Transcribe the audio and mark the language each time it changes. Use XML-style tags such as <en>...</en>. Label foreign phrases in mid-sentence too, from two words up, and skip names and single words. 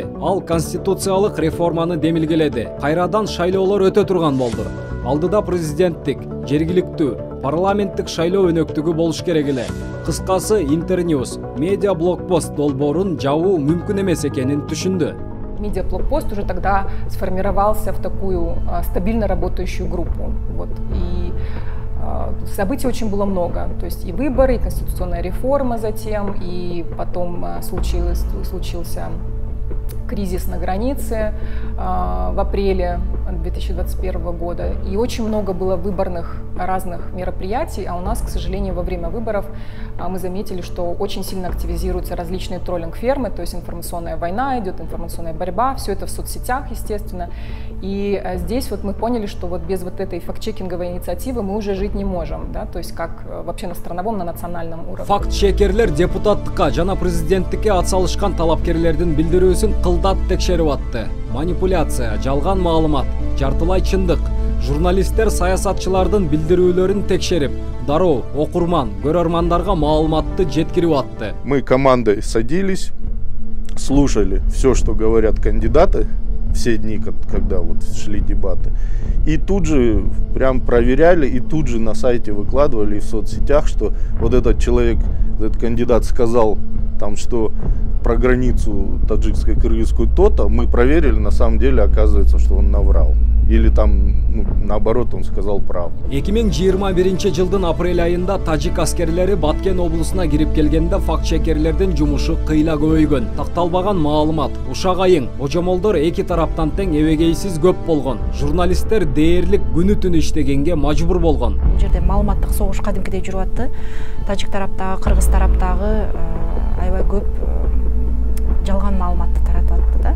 <ky>Ал конституциялык реформаны демилгеледи. Кайрадан шайлоолор өтө турган болду. Алдыда президенттик, жергиликтүү, парламенттик шайлоо өнөктүгү болуш керек эле. Кыскасы Интерньюз медиа блокпост долбоорун жабуу мүмкүн эмес экенин түшүндү.</ky> <ru>Медиаблокпост уже тогда сформировался в такую стабильно работающую группу. И событий очень было много. То есть и выборы, и конституционная реформа затем, и потом случился кризис на границе в апреле 2021 года. И очень много было выборных разных мероприятий, а у нас, к сожалению, во время выборов мы заметили, что очень сильно активизируются различные троллинг-фермы, то есть информационная война идет, информационная борьба, все это в соцсетях, естественно. И здесь вот мы поняли, что вот без вот этой факт-чекинговой инициативы мы уже жить не можем, да, то есть как вообще на страновом, на национальном уровне.</ru> <ky>Факт-чекерлер депутаттыкка жана президенттикке атсалышкан талапкерлердин билдирүүсүн кылдат текшерип атты. Манипуляция, жалган маалымат, жартылай чындык. Журналисттер саясатчылардын билдирүүлөрүн текшерип, дароо окурман, көрөрмандарга маалыматты жеткирип атты.</ky> <ru>Мы командой садились, слушали все, что говорят кандидаты, все дни, когда вот шли дебаты, и тут же прям проверяли, и тут же на сайте выкладывали в соцсетях, что вот этот человек, этот кандидат сказал там, что про границу таджикско-кыргызскую то-то, мы проверили, на самом деле оказывается, что он наврал. Или там, наоборот, он сказал правду.</ru> <ky>2021 жылдын апрель айында тажик аскерлери Баткен облусуна кирип келгенде факт-чекерлердин жумушу кыйла көбөйгөн. Такталбаган маалымат, ушак айың, божомолдор эки тараптан тең эбегейсиз көп болгон. Журналисттер дээрлик күнү түнү иштегенге мажбур болгон. Бул жерде маалыматтык согуш кадимкидей жүрүп атты. Тажик тараптагы, кыргыз тараптагы аябай көп жалган маалыматты таратып атты да.</ky>